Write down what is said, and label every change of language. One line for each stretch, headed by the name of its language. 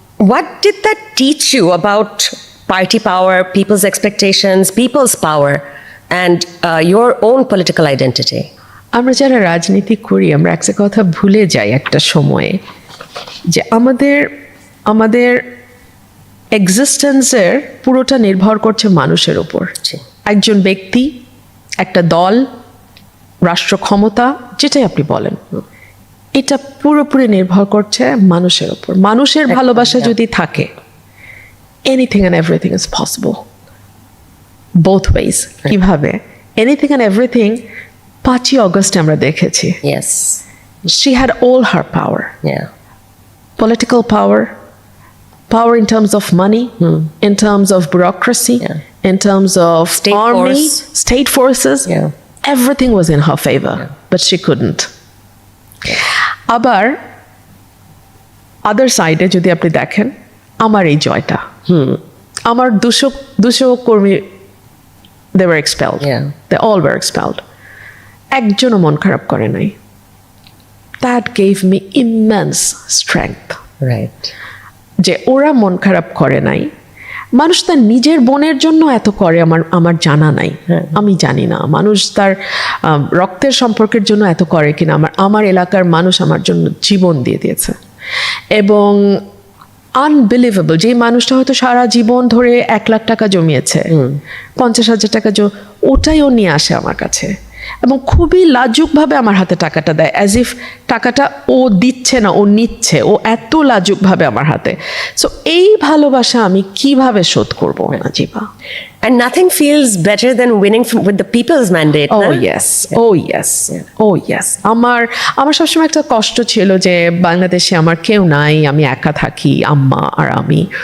English: What did that teach you about party power, people's expectations, people's power, and your own political identity?
Bangla: আমরা যারা রাজনীতি করি, আমরা একটা কথা ভুলে যাই একটা সময়ে, যে আমাদের এক্সিস্টেন্সের পুরোটা নির্ভর করছে মানুষের উপর। একজন ব্যক্তি, একটা দল, রাষ্ট্র ক্ষমতা, যেটাই আপনি বলেন, এটা পুরোপুরি নির্ভর করছে মানুষের উপর। মানুষের ভালোবাসা যদি থাকে,
English: Anything and everything is possible. Both ways.
Bangla: কিভাবে?
English: anything and everything
Bangla: 5ই অগস্টে আমরা দেখেছি।
English: Yes. She had all her power. Yeah. Political power in terms of money, in terms of bureaucracy, in terms of State army, force. state forces. Yeah. Everything was in her favor, but she couldn't.
Bangla: আবার আদার সাইডে যদি আপনি দেখেন, আমার এই জয়টা, আমার 200 কর্মী,
English: they were expelled. They all were expelled.
Bangla: একজনও মন খারাপ করে নাই।
English: That gave me immense strength. Right.
Bangla: যে ওরা মন খারাপ করে নাই। মানুষ তার নিজের বোনের জন্য এত করে আমার জানা নাই, আমি জানি না। মানুষ তার রক্তের সম্পর্কের জন্য এত করে কিনা। আমার এলাকার মানুষ আমার জন্য জীবন দিয়ে দিয়েছে এবং আনবিলিভেবল, যে মানুষটা হয়তো সারা জীবন ধরে 1 লাখ টাকা জমিয়েছে, 50,000 টাকা ওটাই ও নিয়ে আসে আমার কাছে এবং খুবই লাজুকভাবে আমার হাতে টাকাটা দেয়, অ্যাজ ইফ টাকাটা ও দিচ্ছে না, ও নিচ্ছে। ও এত লাজুকভাবে আমার হাতে। সো এই ভালোবাসা আমি কিভাবে শোধ করবো Najiba?
English: And nothing feels better than winning with the people's mandate. Oh yes, oh yes, oh yes.
Bangla: আমার সবসময় একটা কষ্ট ছিল যে বাংলাদেশে আমার কেউ নাই, আমি একা থাকি, আম্মা আর আমি।